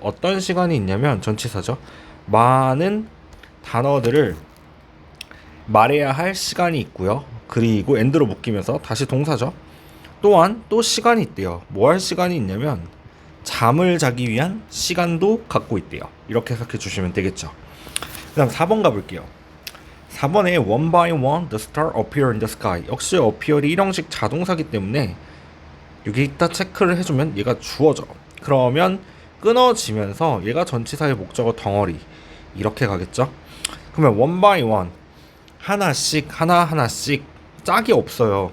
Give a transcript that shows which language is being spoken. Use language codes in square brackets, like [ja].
[ko] 어떤 시간이 있냐면 전치사죠. 많은 단어들을 말해야 할 시간이 있고요. 그리고 and로 묶이면서 다시 동사죠. 또한 또 시간이 있대요. 뭐 할 시간이 있냐면 잠을 자기 위한 시간도 갖고 있대요. 이렇게 해석해 주시면 되겠죠. 그 다음 4번 가볼게요. 4번에 [en] one by one the star appear in the sky. [ko] 역시 appear이 일형식 자동사기 때문에 여기 이따 체크를 해주면 얘가 주어져. 그러면 끊어지면서 얘가 전치사의 목적어 덩어리 이렇게 가겠죠. 그러면 [en] one by one [ko] 하나씩 하나씩 짝이 없어요.